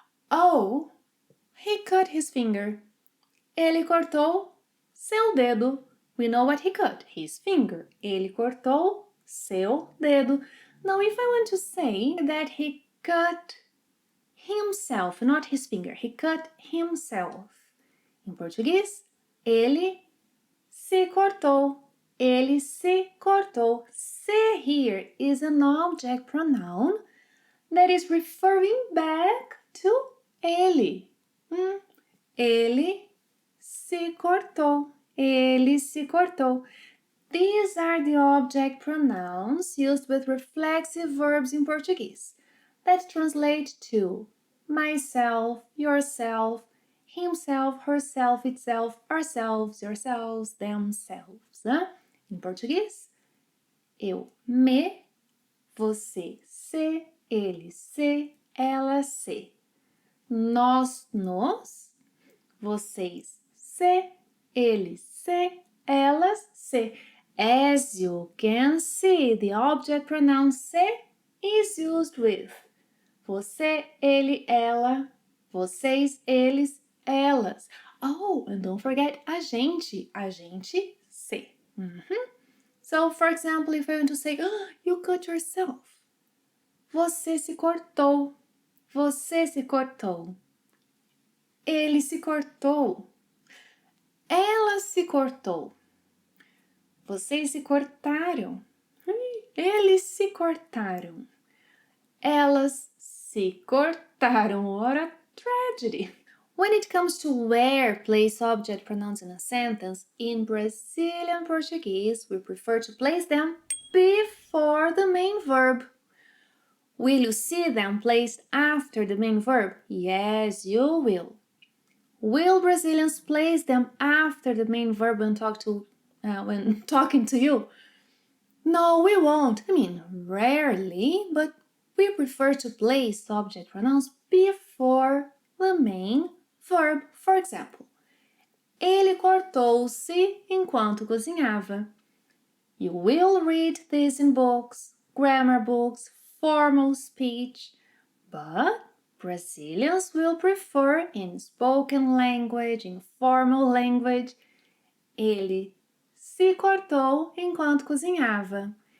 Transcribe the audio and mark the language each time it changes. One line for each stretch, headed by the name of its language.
English: Oh, he cut his finger.
Portuguese: Ele cortou seu dedo.
English: We know what he cut, his finger.
Portuguese: Ele cortou seu dedo.
English: Now, if I want to say that he cut himself, not his finger, he cut himself. In Portuguese,
Portuguese: ele se cortou. Ele se cortou.
English: Se here is an object pronoun that is referring back to ele.
Portuguese: Ele se cortou. Ele se cortou.
English: These are the object pronouns used with reflexive verbs in Portuguese that translate to myself, yourself, himself, herself, itself, ourselves, yourselves, themselves.
Portuguese: Em português, eu me, você se, ele se, ela se. Nós, nos, vocês se, eles se, elas se.
English: As you can see, the object pronoun se is used with você, ele, ela, vocês, eles, elas. Oh, and don't forget
Portuguese: a gente se.
English: So, for example, if I want to say, oh, you cut yourself.
Portuguese: Você se cortou. Você se cortou. Ele se cortou. Ela se cortou. Vocês se cortaram. Eles se cortaram. Elas se cortaram.
English: What a tragedy. When it comes to where place object pronouns in a sentence, in Brazilian Portuguese, we prefer to place them before the main verb. Will you see them placed after the main verb? Yes, you will. Will Brazilians place them after the main verb when talking to you? No, we won't. I mean, rarely, but we prefer to place object pronouns before the main verb. For example,
Portuguese: ele cortou-se enquanto cozinhava.
English: You will read this in books, grammar books, formal speech, but Brazilians will prefer in spoken language, in formal language,
Portuguese: ele se cortou enquanto cozinhava.